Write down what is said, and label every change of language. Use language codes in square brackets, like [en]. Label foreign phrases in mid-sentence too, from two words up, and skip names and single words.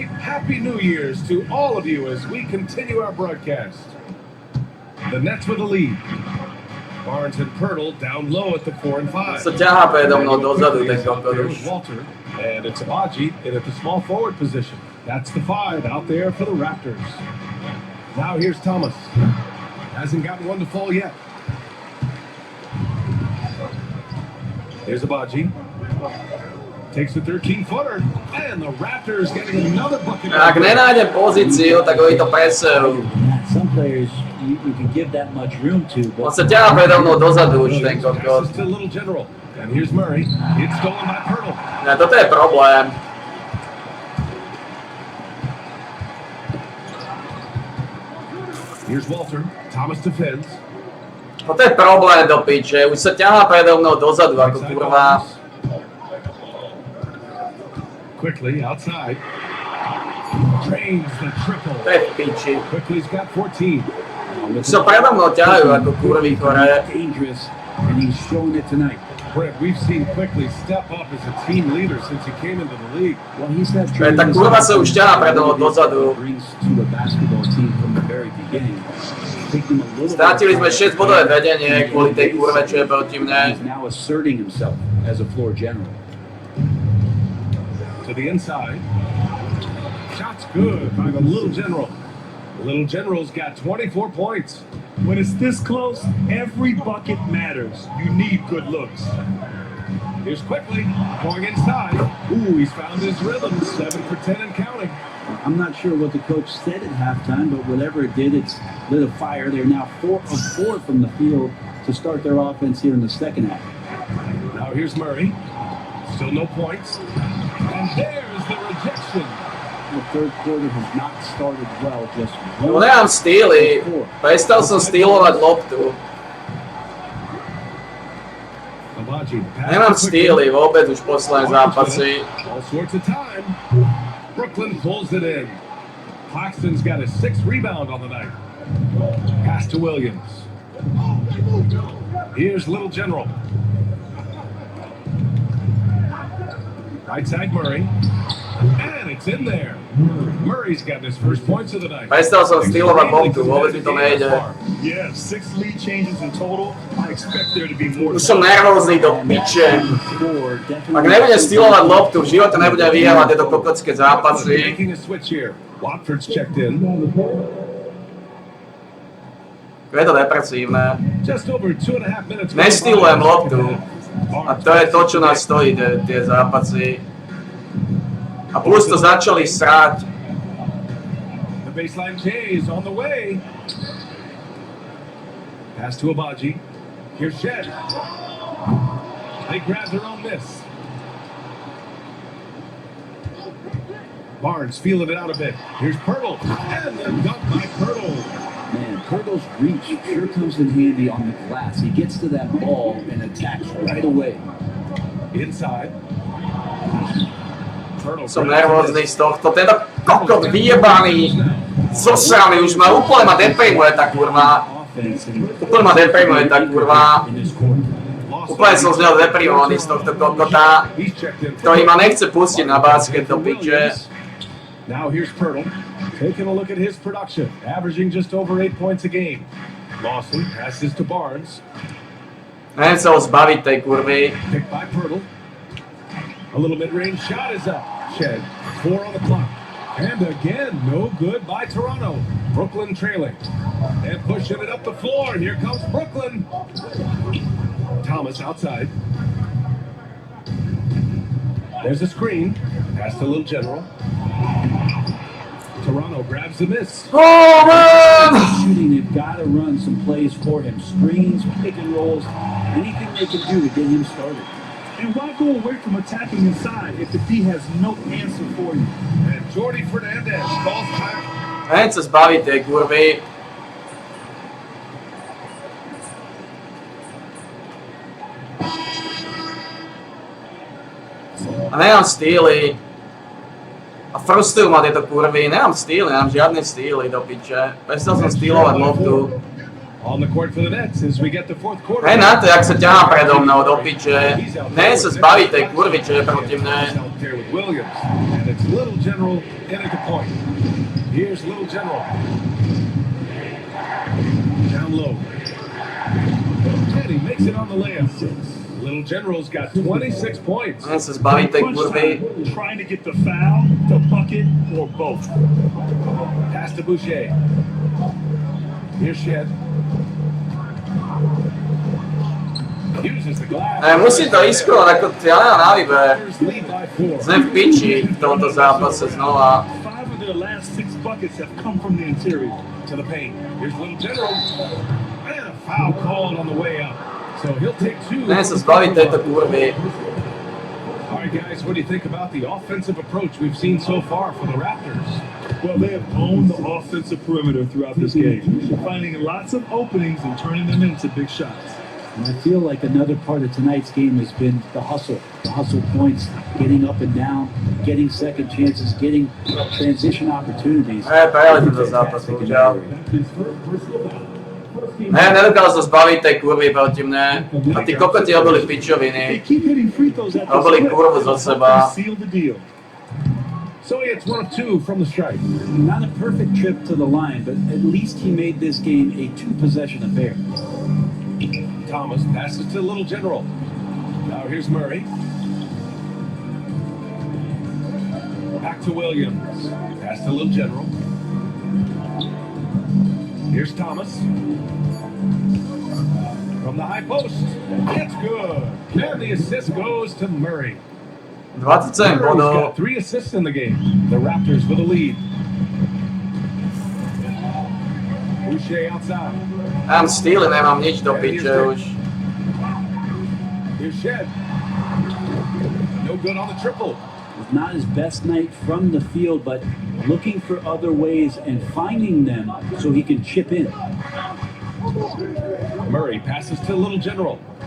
[en] Happy New Year's to all of you as we continue our broadcast. The Nets with the lead. Barnes and Pirtle down low at the 4 and 5. [sk] Se ťahá predo mnou dozadu ten [en] There's [sk] kokot. [en] Walter, and it's Abaji in at the small forward position. That's the 5 out there for the Raptors. Now here's Thomas. Hasn't gotten one to fall yet. Here's Abaji. Takes a 13-footer, and the Raptors getting another bucket. [sk] Ak nenájdem pozíciu, tak oni to presejú. [en] Some players you can give that much room to, On but [sk] sa ťahá predo mnou dozadu už ten kokot. [en] Passes to Little General. And here's Murray. It's stolen by Pirtle. [sk] Ne, toto je problém. [en] Here's Walter. Thomas defends. [sk] Toto je problém do piče. Už sa ťahá predo mnou dozadu, ako kurva. [en] Quickly outside. Drains the triple. [sk] To je v piči. [en] Quickly's got 14. [sk] Už sa predo mnou ťahajú ako kurvy chore. [en] dangerous, and he's showing it tonight. Brett, we've seen Quickly step up as a team leader since he came into the league. Well, he's that [sk] Tá kurva sa už ťahá predo mnou dozadu. [en] brings to a basketball team from the very beginning. Taking a little [sk] Strátili sme 6-bodové vedenie kvôli tej kurve, čo je proti mne. [en] He's now asserting himself as a floor general. To the inside. Shot's good by the Little General. The Little General's got 24 points. When it's this close, every bucket matters. You need good looks. Here's Quickly going inside. Ooh, he's found his rhythm. 7 for 10 and counting. I'm not sure what the coach said at halftime, but whatever it did, it's lit a fire. They're now 4 of 4 from the field to start their offense here in the second half. Now here's Murray. Still no points. And there's the rejection. The third quarter has not started well. Just [sk] No nemám stíly. Prestal som stílovať loptu. Abaji. Nemám stíly vôbec už posledné zápasy. [en] All sorts of time. Brooklyn pulls it in. Claxton's got his 6th rebound on the night. Pass to Williams. Here's Little General. Right side Murray. And it's in there. Murray's got his first points of the night. [sk] Prestal som stílovať loptu, vôbec mi to nejde. [en] Yeah, 6 lead changes in total. I expect there to be more. [sk] Už som nervózny do piče. Ak nebudem stílovať loptu, v živote nebudem vyhrávať tieto kokotské zápasy. [en] Making a switch here. Watford's checked in. [sk] Je to depresívne. [en] Just over 2.5 minutes. [sk] Nestílujem loptu. A to je to, čo nás stojí, tie zápasy. A plus to začali srať. [en] The baseline J is on the way. Pass to Abaji. Here's Shed. They grab their own miss. Barnes feeling it out a bit. Here's Pirtle. And the dunk by Pirtle. Man, Pirtle's reach sure comes in handy on the glass. He gets to that ball and attacks right away. Inside. Turtle [sk] Som [en] grabs [sk] nervózny [en] this. [sk] z tohto. Tento kokot vyjebaný. Zosraný, už ma úplne ma deprimuje tá kurva. Úplne ma deprimuje tá kurva. Úplne som z neho deprimovaný z tohto kokota, ktorý ma nechce pustiť na basket do piče. [en] Now here's Pirtle, taking a look at his production, averaging just over 8 points a game. Lawson passes to Barnes. [sk] Neviem sa ho zbaviť tej kurvy. [en] Picked by Pirtle. A little mid-range shot is up. Shed. 4 on the clock. And again, no good by Toronto. Brooklyn trailing. And pushing it up the floor. Here comes Brooklyn. Thomas outside. There's a screen. Pass to Little General. Toronto grabs the miss. Oh, man! Shooting, they've got to run some plays for him. Screens, pick and rolls, anything they can do to get him started. And why go away from attacking inside if the D has no answer for you? And Jordy Fernandez falls back. [sk] Neviem sa zbaviť tej kurvy. A nemám stíly. A frustrujú ma tieto kurvy. Nemám stíly, nemám žiadne stíly do piče. Prestal som stílovať loptu. [en] On the court for the Nets as we get the fourth quarter. [sk] Hej na to, jak sa ťahá predo mnou do piče. Neviem sa zbaviť tej kurvy, čo je proti mne. [en] Williams, and it's Little General in at the point. Here's Little General. Down low. Teddy makes it on the layup. Little General's got 26 points. [sk] Neviem sa zbaviť tej kurvy. [en] Trying to get the foul, the bucket, or both. Pass to Boucher. Here's Shed. Uses the glass. [sk] Musí to ísť skoro, ako ja nemám na výber. Sme v piči v tomto zápase znova. [en] 5 of their last 6 buckets have come from the interior. To the paint. Here's Little General. And a foul called on the way up. So he'll take 2. [sk] Neviem sa zbaviť tejto kurvy. [en] All right, guys, what do you think about the offensive approach we've seen so far for the Raptors? Well, they have owned the offensive perimeter throughout this game, finding lots of openings and turning them into big shots. And I feel like another part of tonight's game has been the hustle points, getting up and down, getting second chances, getting transition opportunities. [sk] Prelezím do zápasu, čau. Nedokázal sa zbaviť tej kurvy proti mne. A tí kokoti robili pičoviny. Robili kurvu zo seba. [en] So it's 1 of 2 from the strike. Not a perfect trip to the line, but at least he made this game a 2-possession affair. Thomas passes to Little General. Now here's Murray. Back to Williams. Pass to Little General. Here's Thomas. From the high post. It's good. And the assist goes to Murray. 27 Murray's [sk] bodov. [en] got 3 assists in the game. The Raptors with a lead. Boucher outside. [sk] Mám stíly, nemám nič do piče už. [en] Here's Shed. No good on the triple. It's not his best night from the field, but looking for other ways and finding them so he can chip in. Murray passes to Little General.